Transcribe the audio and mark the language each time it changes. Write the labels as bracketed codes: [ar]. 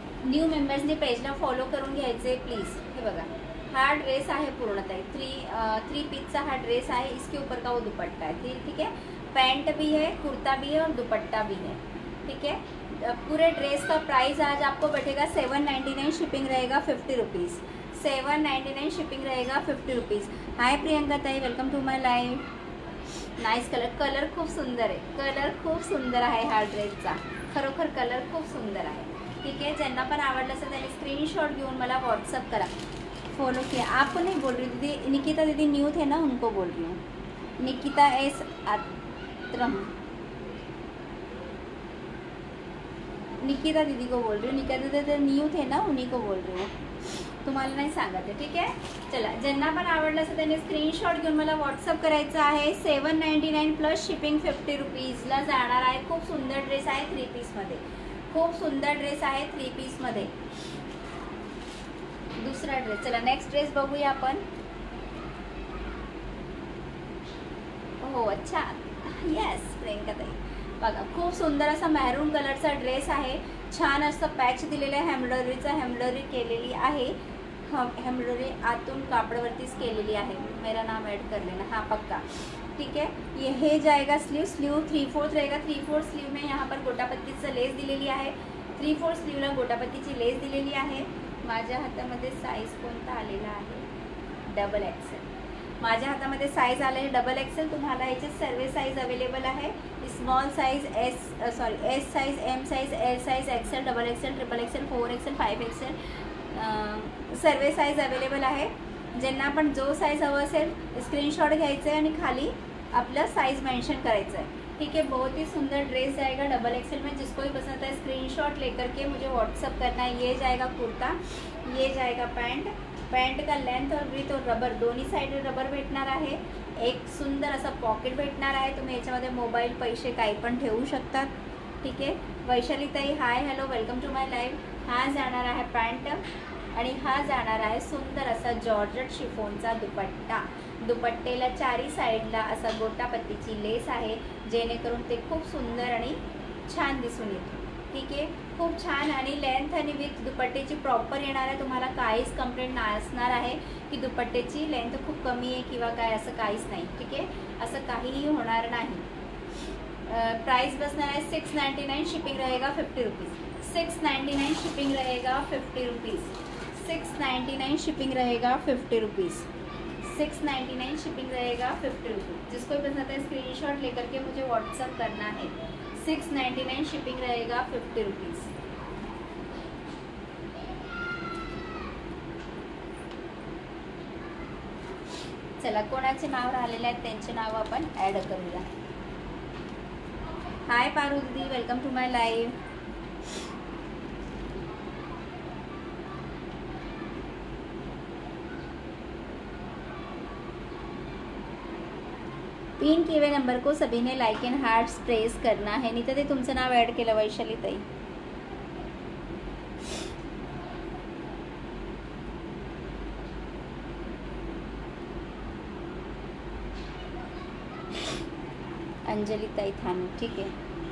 [mr] New मेंबर्सने पेजला follow करून घ्यायचे please. हे बघा, हा ड्रेस आहे पूर्णतः 3 पीसचा हा ड्रेस आहे. [hi] इसके ऊपर का वो दुपट्टा है. ठीक है, पैंट भी है, कुर्ता भी है और दुपट्टा भी है. ठीक है, पूरे ड्रेस का प्राइस आज आपको बैठेगा 799, शिपिंग रहेगा 50 रुपीज़. 799 शिपिंग रहेगा 50 रुपीज़. [mr] हाय प्रियंका ताई, [en] Welcome to my live. [mr] Nice colour, colour खूप सुंदर आहे. कलर खूप सुंदर आहे हा ड्रेसचा. खरोखर कलर खूप सुंदर आहे. ठीक है, ज्यांना पण आवडलं असेल त्यांनी स्क्रीनशॉट घेऊन मला व्हाट्सअप करा. [hi] फॉलो किया. आपको नहीं बोल रही दीदी, निकिता दीदी न्यू थे ना, उनको बोल रही हूँ. निकिता एस आत्रम, निकिता दीदी को बोल रही हूँ. निकिता दीदी न्यू थे ना, उन्हीं को बोल रही हूँ, [mr] तुम्हाला नाही सांगत आहे. ठीक आहे, चला, ज्यांना पण आवडलं असेल त्यांनी स्क्रीनशॉट घेऊन मला व्हॉट्सअप करायचं आहे. 799 प्लस शिपिंग 50 रुपीजला जाणार आहे. खूप सुंदर ड्रेस आहे 3 पीसमध्ये. खूप सुंदर ड्रेस आहे 3 पीसमध्ये. दुसरा ड्रेस. चला, नेक्स्ट ड्रेस बघूया आपण. हो, अच्छा, येस प्रियंका ताई. बघा, खूप सुंदर असा मॅरून कलरचा ड्रेस आहे. छान असं पॅच दिलेलं आहे. हेम्ब्रॉयडरी केलेली आहे. हेम्ब्रॉयडरी आतून कापडावरतीच केलेली आहे. [hi] मेरा नाम ऐड कर लेना, हाँ पक्का. ठीक है, ये जाएगा स्लीव 3/4 रहेगा. 3/4 स्लीव में यहाँ पर [mr] गोटापत्तीचं लेस दिलेली आहे. 3/4 स्लीवला गोटापत्तीची लेस दिलेली आहे. माझ्या हातामध्ये साईज कोणता आलेला आहे? Double XL. माझ्या हातामध्ये साईज आले आहे डबल एक्सेल. तुम्हाला याचे सर्व साईज अवेलेबल आहे. Small size S size, M size, L size, Excel, double XL, triple XL, 4 Excel, 5 Excel सर्व साईज अवेलेबल आहे. ज्यांना पण जो साईज हवं असेल स्क्रीनशॉट घ्यायचं आहे आणि खाली आपलं साइज मेंशन करायचं है. [hi] ठीक है, बहुत ही सुंदर ड्रेस जाएगा डबल एक्सेल में. जिसको भी पसंद है स्क्रीनशॉट लेकर के मुझे व्हाट्सअप करना है. ये जाएगा कुर्ता, ये जाएगा पैंट पैंट का लेंथ और विथ और [mr] रबर दोन्ही साइड रबर भेटणार आहे. एक सुंदर असं पॉकेट भेटणार आहे. तुम्ही याच्यामध्ये मोबाईल पैसे काही पण ठेवू शकतात. ठीक आहे. वैशाली ताई hi hello [en] Welcome to my live. [mr] हा जाणार आहे पॅन्ट आणि हा जाणार आहे सुंदर असा जॉर्जेट शिफॉनचा दुपट्टा. दुपट्टेला चारी साईडला असा गोटापत्तीची लेस आहे जेणेकरून ते खूप सुंदर आणि छान दिसून येतो. ठीक आहे. खूप छान आणि लेंथ आणि विथ दुपट्टेची प्रॉपर येणार आहे. तुम्हाला काहीच कंप्लेंट नसणार आहे की दुपट्टेची लेंथ खूप कमी आहे किंवा काय, असं काहीच नाही. ठीक आहे. असं काहीही होणार नाही. [hi] प्राइस बसना है 699, शिपिंग रहेगा 50 रुपीज़. 699 शिपिंग रहेगा 50 रुपीज़. 699 शिपिंग रहेगा 50 रुपीज़. 699 शिपिंग रहेगा 50 रुपीज़. जिसको भी पसंद है स्क्रीनशॉट लेकर के मुझे व्हाट्सअप करना है. 699 शिपिंग रहेगा 50 रुपीज़. [mr] चला कोणाचे नाव राहिलेले आहेत त्यांचे नाव आपण ॲड करूया. [en] Hi Paru दीदी welcome to my live. [hi] Pin किए हुए नंबर को सभी ने लाइक एंड हार्ट्स प्रेस करना है. [mr] नाही तर ते तुमचं नाव ॲड केलं वैशाली ताई. अंजली ताई थानू. ठीक आहे.